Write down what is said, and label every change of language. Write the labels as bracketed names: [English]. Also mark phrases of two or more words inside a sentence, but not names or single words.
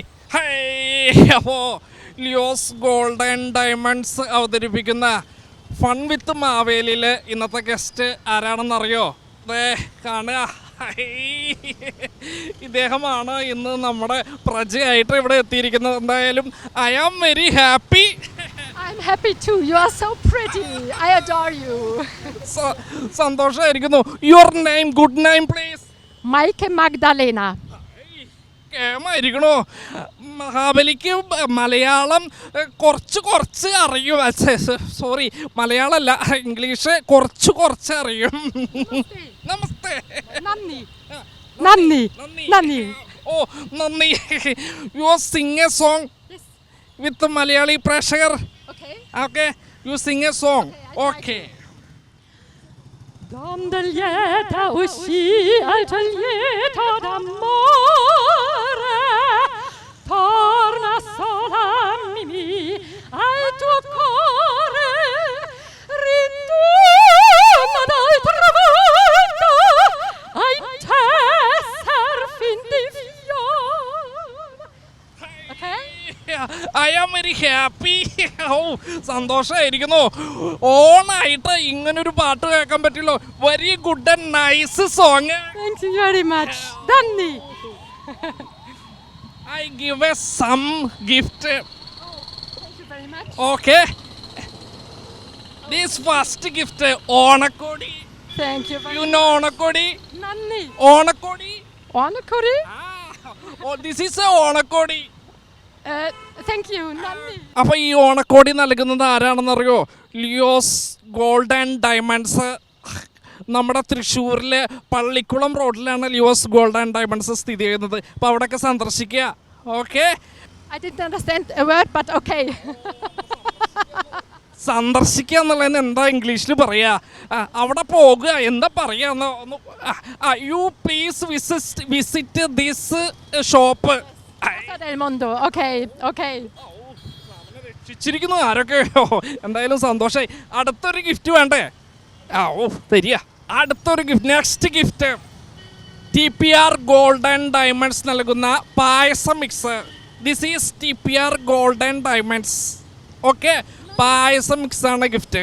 [Malayalam] അപ്പോൾ ലിയോസ് ഗോൾഡൻ ഡയമണ്ട്സ് അവതരിപ്പിക്കുന്ന ഫൺ വിത്ത് മാവേലിയിൽ ഇന്നത്തെ ഗസ്റ്റ് ആരാണെന്നറിയോ? കാണുക, ഇദ്ദേഹമാണ് ഇന്ന് നമ്മുടെ പ്രജയായിട്ട് ഇവിടെ എത്തിയിരിക്കുന്നത്. [English] എന്തായാലും I am very happy. I'm happy too. You are so pretty. I adore you. സന്തോഷമായിരിക്കുന്നു. Your name, good name please. Maike Magdalena. [Malayalam] കേമായിരിക്കണോ? മഹാബലിക്ക് മലയാളം കുറച്ച് അറിയും. സോറി, മലയാളമല്ല, ഇംഗ്ലീഷ് കുറച്ച് അറിയും. നമസ്തേ. Nanni. [English] ഓ നന്ദി. You sing a song with Malayali പ്രേക്ഷകർ. Okay, you sing a song. Okay. [Italian] Gondolietta uscì Altoglietta d'amore, torna sola Mimì al tuo cuore, ritorna d'altra volta ai tesser finti fior. [English] Okay? I am very happy. ഓ സന്തോഷമായിരിക്കുന്നു. [Malayalam] ഓണായിട്ട് ഇങ്ങനൊരു പാട്ട് കേൾക്കാൻ പറ്റില്ലോ. [English] Very good and nice song. Thank you very much. Danny. I give a some gift. Thank you very much. Okay. This first gift, ഓണക്കോടി. Thank you very You know ഓണക്കോടി? [Malayalam] Nanni. ഓണക്കോടി. Oanakuri. [English] Oh, this is a ഓണക്കോടി. Thank you, [Malayalam] Nanni. അപ്പോൾ ഈ ഓണക്കോടി നൽകുന്നത് ആരാണെന്നറിയോ? ലിയോസ് ഗോൾഡൻ ഡയമണ്ട്സ്. നമ്മുടെ തൃശ്ശൂരിലെ പള്ളിക്കുളം റോഡിലാണ് ലിയോസ് ഗോൾഡൻ ഡയമണ്ട്സ് സ്ഥിതി ചെയ്യുന്നത്. അപ്പോൾ അവിടെയൊക്കെ സന്ദർശിക്കുക. ഓക്കെ, [English] I didn't understand a word, but okay. [Malayalam] സന്ദർശിക്കുക എന്നുള്ളതിന് എന്താ ഇംഗ്ലീഷിൽ പറയുക? അവിടെ പോകുക, എന്താ പറയുക? [English] You please visit this shop. Casa del Mondo. Okay. [Malayalam] രക്ഷിച്ചിരിക്കുന്നു ആരൊക്കെ. എന്തായാലും സന്തോഷമായി. അടുത്തൊരു ഗിഫ്റ്റ് വേണ്ടേ? ഓ തരിക. അടുത്തൊരു ഗിഫ്റ്റ്, [English] next gift. [Malayalam] TPR ഗോൾഡൻ ഡയമണ്ട്സ് നൽകുന്ന പായസം മിക്സ്. [English] This is TPR Golden Diamonds. Okay, പായസം മിക്സാണ് ഗിഫ്റ്റ്.